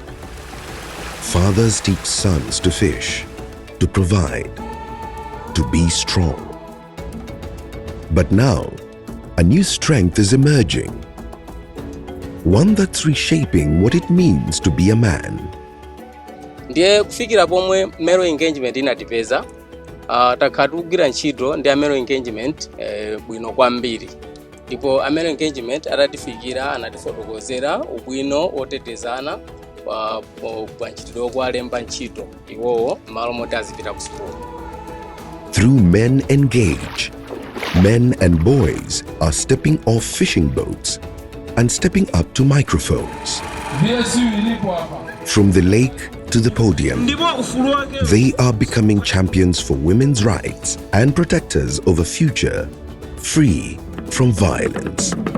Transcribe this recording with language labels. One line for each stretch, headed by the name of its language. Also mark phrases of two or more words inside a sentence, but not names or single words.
English: Fathers teach sons to fish, to provide, to be strong. But now, a new strength is emerging. One that's reshaping what it means to be a man.
Nyanja: Ndiye kufikira pomwe mero engagement inatipeza takatugira ntchito ndi amero engagement bwino kwambiri. Ndipo amero engagement atatifikira anatifotokozera ubwino otetezana pa ntchito kwa alemba ntchito iwowo malo moti azipita ku school.
English: Through Men Engage, men and boys are stepping off fishing boats and stepping up to microphones. From the lake to the podium, they are becoming champions for women's rights and protectors of a future free from violence.